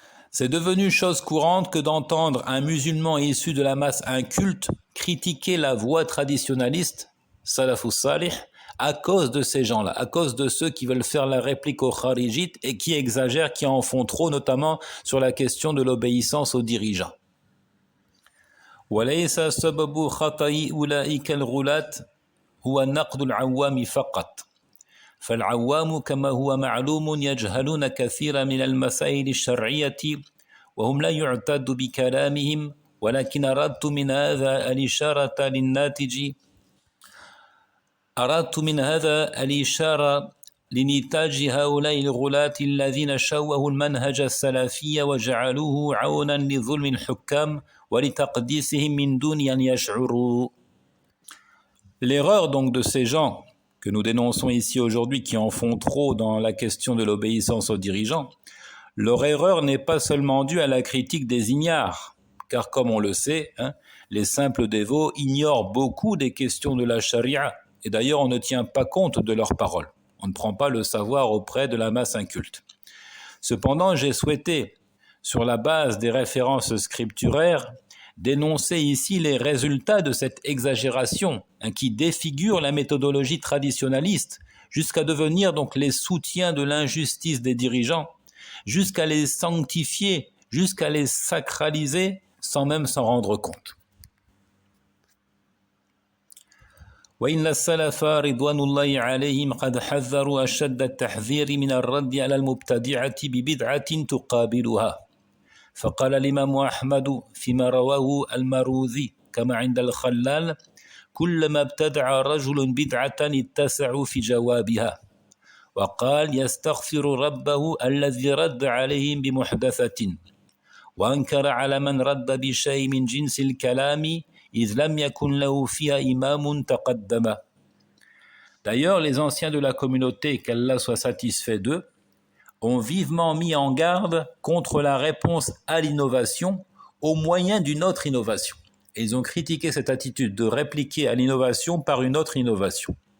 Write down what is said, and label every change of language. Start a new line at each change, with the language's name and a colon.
French: C'est devenu chose courante que d'entendre un musulman issu de la masse inculte critiquer la voie traditionnaliste, salafus salih, à cause de ces gens-là, à cause de ceux qui veulent faire la réplique aux kharijites et qui exagèrent, qui en font trop, notamment sur la question de l'obéissance aux dirigeants.
Arabic: وليس سبب خطأ أولئك الغلاة هو نقد العوام فقط فالعوام كما هو معلوم يجهلون كثيرا من المسائل الشرعية وهم لا يعتد بكلامهم ولكن أردت من هذا الإشارة لنتاج هؤلاء الغلاة الذين شوهوا المنهج السلفي وجعلوه عونا لظلم الحكام ولتقديسهم من دون أن يشعروا.
French: L'erreur donc de ces gens que nous dénonçons ici aujourd'hui qui en font trop dans la question de l'obéissance aux dirigeants, leur erreur n'est pas seulement due à la critique des ignares, car comme on le sait, les simples dévots ignorent beaucoup des questions de la charia, et d'ailleurs on ne tient pas compte de leurs paroles. On ne prend pas le savoir auprès de la masse inculte. Cependant, j'ai souhaité, sur la base des références scripturaires, dénoncer ici les résultats de cette exagération qui défigure la méthodologie traditionnaliste jusqu'à devenir donc les soutiens de l'injustice des dirigeants, jusqu'à les sanctifier, jusqu'à les sacraliser sans même s'en rendre compte.
Arabic: وإن السلف رضوان الله عليهم قد حذروا أشد التحذير من الرد على المبتدعة ببدعة تقابلها فقال الإمام أحمد فيما رواه المروذي كما عند الخلال كلما ابتدع رجل بدعة اتسعوا في جوابها وقال يستغفر ربه الذي رد عليهم بمحدثة وأنكر على من رد بشيء من جنس الكلام إذ لم يكن له فيها إمام تقدم.
French: D'ailleurs, les anciens de la communauté, qu'Allah soit satisfait d'eux, ont vivement mis en garde contre la réponse à l'innovation au moyen d'une autre innovation. Et ils ont critiqué cette attitude de répliquer à l'innovation par une autre innovation.